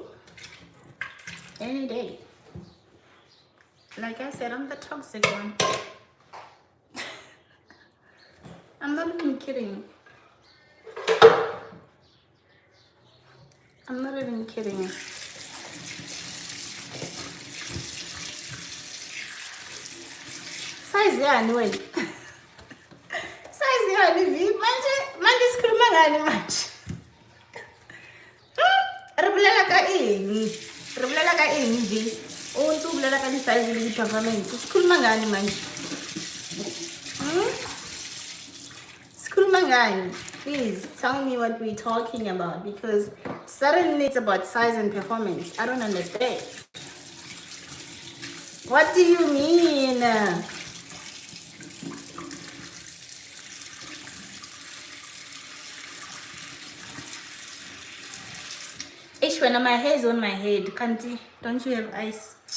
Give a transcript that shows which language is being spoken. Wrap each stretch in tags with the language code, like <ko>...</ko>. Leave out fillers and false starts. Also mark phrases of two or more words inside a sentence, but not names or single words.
<en>Any day. Like I said, I'm the toxic one. I'm not even kidding. I'm not even kidding.</en> <zu>Size yani wena. Size yani vi manje sikhuluma ngani manje?</zu> <st>Ribulela ka eng vi? O ntse o bulela ka di size le di performance.</st> <zu>Sikhuluma ngani manje? Sikhuluma ngani?</zu> <en>Please tell me what we're talking about, because Suddenly it's about size and performance. I don't understand. What do you mean? Ish, when my hair is on my head, Kanti, don't you have eyes?</en>